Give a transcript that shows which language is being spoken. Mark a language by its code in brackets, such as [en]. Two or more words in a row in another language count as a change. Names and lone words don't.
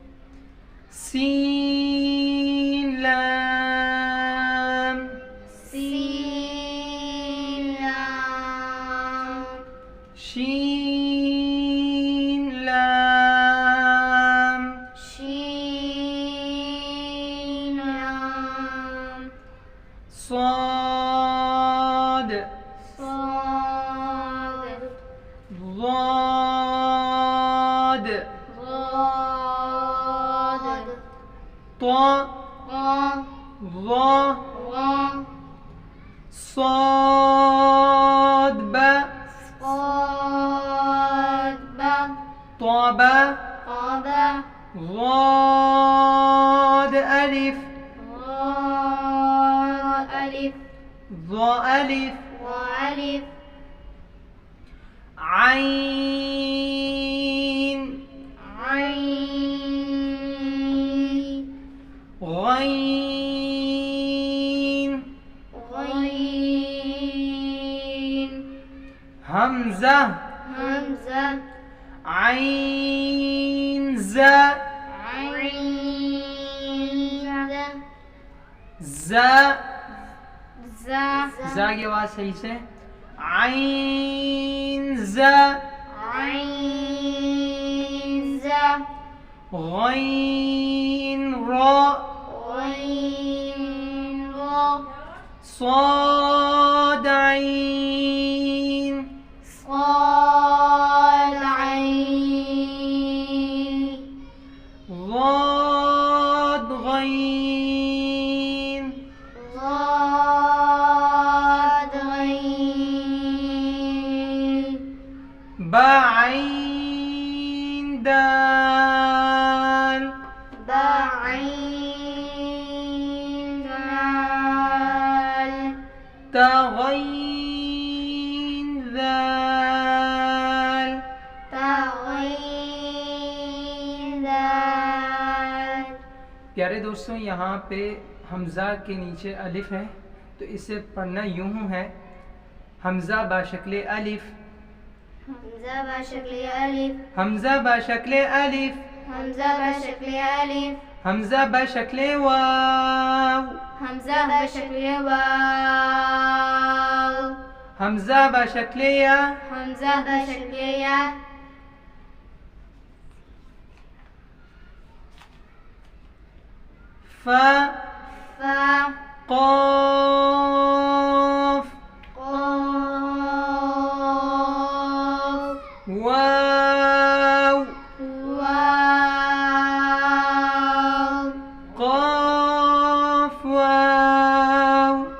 [ar] سين لام سين لام شين لام شين لام صاد صاد ضاد ضاد طا ضا ظا ضا صاد با صاد با طابا طابا ضاد ألف ضا ألف ضا ألف وألف عين عين غين غين همزة همزة عين زا عين زا زا [hi] زا की आवाज सही से [ar] عين زا عين زا غين را غين را صاد عين صاد عين ضاد غين ضاد غين با عين دال بعين دال تغين ذال تغين دال [hi] प्यारे दोस्तों, यहाँ पे हमज़ा के नीचे अलिफ है, तो इसे पढ़ना यूं है [ar] همزة بشكل ألف, همزة بشكل ألف همزة بشكل ألف, همزة بشكل ألف همزة بشكل واو, همزة بشكل واو همزة بشكل يا, همزة بشكل يا फा فا قاف قاف वाव واو قاف वाव